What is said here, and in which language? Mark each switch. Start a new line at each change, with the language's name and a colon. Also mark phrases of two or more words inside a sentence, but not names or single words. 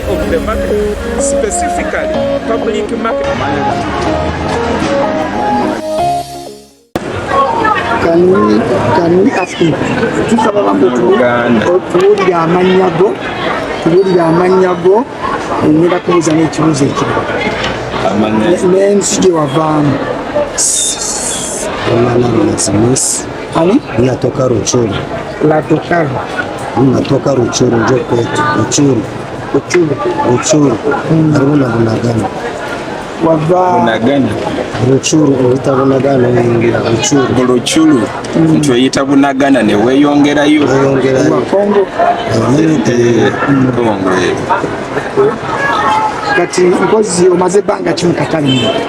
English: the market, specifically public market. Can we ask you
Ganda: tusaba abantu tuwulira amannya go ngenda kubuuza n'ekibuuzo ekirala n'ensi gye wavaamu. Ani?
Swahili: Natoka Ruchuru. Natoka Ruchuru njo kwetu. Ruchuru. Karibu na Bunagana.
Ganda: Wava Bunagana. Ruchuru uyita Bunagana weyongera Ruchuru. Nti oyita Bunagana ne weeyongerayo. Kongo. Kongo. Kati mpozi omaze ebbanga ki mu katale?